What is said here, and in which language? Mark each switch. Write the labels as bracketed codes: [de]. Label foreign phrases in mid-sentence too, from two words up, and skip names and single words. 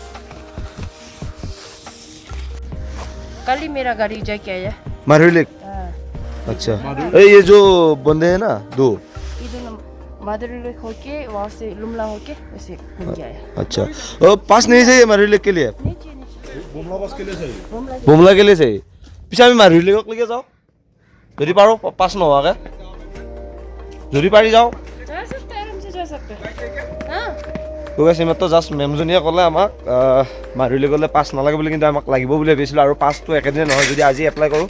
[hi] कल ही मेरा गाड़ी जाके आया माधुरी लेक अच्छा ये जो बंदे हैं ना दो इधर माधुरी लेक होके वहाँ से लुमला होके वैसे घूम के आया अच्छा पास नहीं चाहिए माधुरी लेक के लिए बुमला बस के लिए चाहिए बुमला के लिए चाहिए [as] পিছে আমি মাধুৰী লেকক লৈকে যাওঁ যদি পাৰোঁ পাছ নোহোৱাকৈ যদি পাৰি যাওঁ [hi] जा सकते आराम से जा सकते हाँ [as] গৈ চিমেণ্টটো জাষ্ট মেমজনীয়ে ক'লে আমাক মাধুৰী লেকলৈ পাছ নালাগে বুলি কিন্তু আমাক লাগিব বুলি ভাবিছিলোঁ আৰু পাছটো একেদিনে নহয় যদি আজি এপ্লাই কৰোঁ